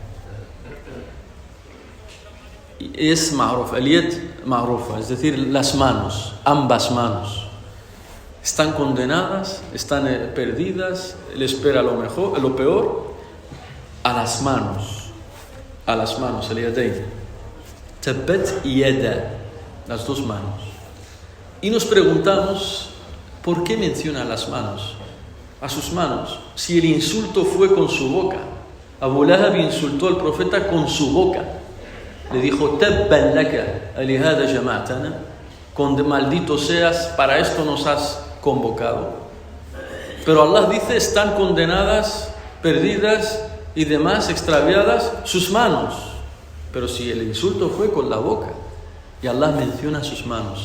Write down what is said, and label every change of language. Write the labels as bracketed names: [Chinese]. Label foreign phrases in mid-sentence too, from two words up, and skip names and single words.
[Spanish] Es ma'ruf, el [Arabic] يد معروفة, [Spanish] es decir, las manos, ambas manos. Están condenadas, están perdidas, le espera lo peor, a las manos, el yadayn. [Arabic] تبت يدا, [Spanish] las dos manos. Y nos preguntamos, ¿por qué menciona las manos? A sus manos, si el insulto fue con su boca. Abu Lahab insultó al profeta con su boca. Le dijo, [Arabic] تبا لك ألهذا جمعتنا, [Spanish] maldito seas, para esto nos has convocado. Pero Allah dice, están condenadas, perdidas y demás, extraviadas, sus manos. Pero si el insulto fue con la boca, y Allah menciona sus manos.